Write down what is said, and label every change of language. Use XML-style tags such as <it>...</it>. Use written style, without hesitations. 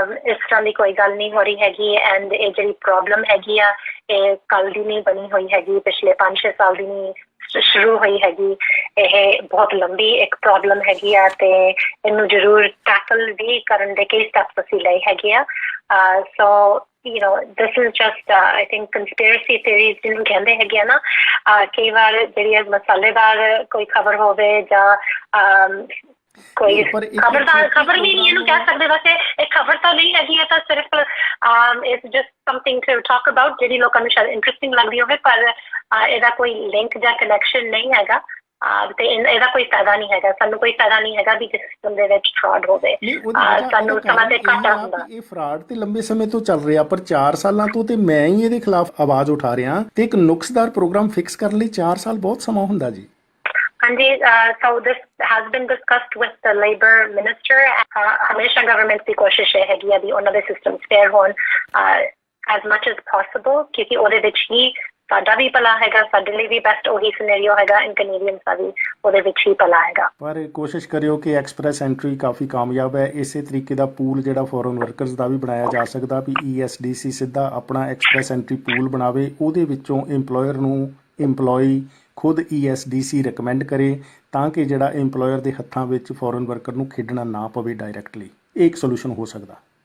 <pa>ਇਸ ਤਰ੍ਹਾਂ ਦੀ ਕੋਈ ਗੱਲ ਨਹੀਂ ਹੋ ਰਹੀ ਹੈਗੀ ਐਂਡ ਇਹ ਜਿਹੜੀ ਪ੍ਰੋਬਲਮ ਹੈਗੀ ਆ ਇਹ ਕੱਲ੍ਹ ਦੀ ਨਹੀਂ ਬਣੀ ਹੋਈ ਹੈਗੀ, ਪਿਛਲੇ 5-6 ਸਾਲ ਦੀ ਨਹੀਂ ਸ਼ੁਰੂ ਹੋਈ ਹੈਗੀ. ਇਹ ਬਹੁਤ ਲੰਬੀ ਇੱਕ ਪ੍ਰੋਬਲਮ ਹੈਗੀ ਆ ਤੇ ਇਹਨੂੰ ਜ਼ਰੂਰ ਟੈਕਲ ਵੀ ਕਰਨ ਦੇ ਕਈ ਸਟੈਪਸ ਅਸੀਂ ਲਏ ਹੈਗੇ ਆ. ਸੋ</pa> <en>this is just I think conspiracy theories</en> <pa>ਜਿਹਨੂੰ ਕਹਿੰਦੇ ਹੈਗੇ ਆ ਨਾ. ਕਈ ਵਾਰ ਜਿਹੜੀ ਮਸਾਲੇਦਾਰ ਕੋਈ ਖਬਰ ਹੋਵੇ ਜਾਂ ਕੋਈ ਖਬਰ ਵੀ ਨਹੀਂ ਇਹਨੂੰ ਕਹਿ ਸਕਦੇ. ਵੈਸੇ ਇਹ ਖਬਰ ਤਾਂ ਨਹੀਂ ਹੈਗੀ, ਇਹ ਤਾਂ ਸਿਰਫ</pa> <en>it's just something to talk about</en> <pa>ਜਿਹੜੀ ਲੋਕਾਂ ਨੂੰ ਸ਼ਾਇਦ ਇੰਟਰਸਟਿੰਗ ਲੱਗਦੀ ਹੋਵੇ ਪਰ ਇਹਦਾ ਕੋਈ ਲਿੰਕ ਜਾਂ ਕਨੈਕਸ਼ਨ ਨਹੀਂ ਹੈਗਾ ਤੇ ਇਹਦਾ ਕੋਈ ਫਾਇਦਾ ਨਹੀਂ ਹੈਗਾ. ਸਾਨੂੰ ਕੋਈ ਫਾਇਦਾ ਨਹੀਂ ਹੈਗਾ ਵੀ ਸਿਸਟਮ ਦੇ ਵਿੱਚ ਫਰਾਡ ਹੋਵੇ. ਸਾਨੂੰ ਸਮਾਂ ਤੇ ਘਾਟਾ ਹੁੰਦਾ. ਇਹ ਫਰਾਡ ਤੇ ਲੰਬੇ ਸਮੇਂ ਤੋਂ ਚੱਲ ਰਿਹਾ ਪਰ 4 ਸਾਲਾਂ ਤੋਂ ਤੇ ਮੈਂ ਹੀ ਇਹਦੇ ਖਿਲਾਫ ਆਵਾਜ਼ ਉਠਾ ਰਿਹਾ ਤੇ ਇੱਕ ਨੁਕਸਦਾਰ ਪ੍ਰੋਗਰਾਮ ਫਿਕਸ ਕਰਨ ਲਈ 4 ਸਾਲ ਬਹੁਤ ਸਮਾਂ ਹੁੰਦਾ ਜੀ.</pa> <en>ਹਾਂਜੀ so this has been discussed with the labor minister.</en> <pa>ਹਮੇਸ਼ਾ ਗਵਰਨਮੈਂਟ ਦੀ ਕੋਸ਼ਿਸ਼ ਇਹ ਹੈਗੀ ਆ ਵੀ ਉਹਨਾਂ ਦੇ ਸਿਸਟਮ ਫੇਅਰ ਹੋਣ</pa> <en>as much as possible</en> <pa>ਕਿਉਂਕਿ ਉਹਦੇ ਵਿੱਚ ਹੀ ਸਾਡਾ ਵੀ ਭਲਾ ਹੈਗਾ, ਸਾਡੇ ਲਈ ਵੀ ਬੈਸਟ ਉਹੀ ਸਿਨੈਰੀਓ ਹੈਗਾ ਐਂਡ ਕੈਨੇਡੀਅਨਸ ਦਾ ਵੀ ਉਹਦੇ ਵਿੱਚ ਹੀ ਭਲਾ ਹੈਗਾ. ਪਰ ਕੋਸ਼ਿਸ਼ ਕਰਿਓ ਕਿ ਐਕਸਪ੍ਰੈਸ ਐਂਟਰੀ ਕਾਫੀ ਕਾਮਯਾਬ ਹੈ. ਇਸੇ ਤਰੀਕੇ ਦਾ ਪੂਲ ਜਿਹੜਾ ਫੋਰਨ ਵਰਕਰਸ ਦਾ ਵੀ ਬਣਾਇਆ ਜਾ ਸਕਦਾ ਵੀ ESDC ਸਿੱਧਾ ਆਪਣਾ ਐਕਸਪ੍ਰੈਸ ਐਂਟਰੀ ਪੂਲ ਬਣਾਵੇ, ਉਹਦੇ ਵਿੱਚੋਂ ਇੰਪਲੋਇਰ ਨੂੰ ਇੰਪਲੋਈ ਖੁਦ ESDC ਰਿਕਮੈਂਡ ਕਰੇ ਤਾਂ ਕਿ ਜਿਹੜਾ ਇੰਪਲੋਇਰ ਦੇ ਹੱਥਾਂ ਵਿੱਚ ਫੋਰਨ ਵਰਕਰ ਨੂੰ ਖੇਡਣਾ ਨਾ ਪਵੇ ਡਾਇਰੈਕਟਲੀ. ਇਹ ਇੱਕ ਸੋਲੂਸ਼ਨ ਹੋ ਸਕਦਾ.</pa>